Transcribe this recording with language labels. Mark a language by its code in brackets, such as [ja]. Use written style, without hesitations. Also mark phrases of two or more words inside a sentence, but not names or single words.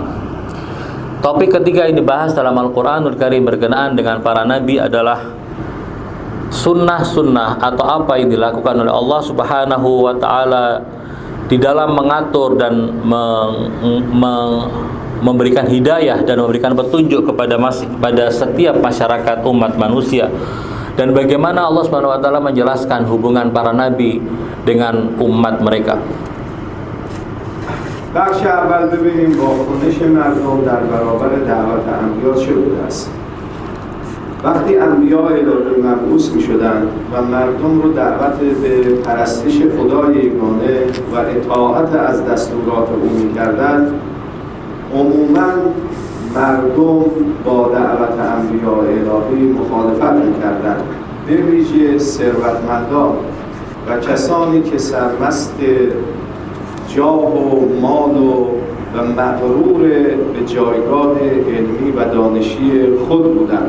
[id] Topik ketiga yang dibahas dalam Al-Qur'anul Karim berkenaan dengan para nabi adalah sunnah-sunnah atau apa yang dilakukan oleh Allah [ar] سبحانه وتعالى [id] di dalam mengatur dan memberikan hidayah dan memberikan petunjuk pada setiap masyarakat umat manusia, dan bagaimana Allah [ar] سبحانه وتعالى [id] menjelaskan hubungan para nabi dengan umat mereka. [fa] بخش اول ببینیم واکنش مردم در برابر دعوت انبیا چه بوده است. وقتی انبیا الهی مبعوث می شدند و مردم رو دعوت به پرستش خدای یگانه و اطاعت از دستورات او می کردند، عموما مردم با دعوت انبیا الهی مخالفت می کردند، به ویژه ثروتمندان و کسانی که سرمست جاه و مال و مغرور به جایگاه علمی و دانشی خود بودند.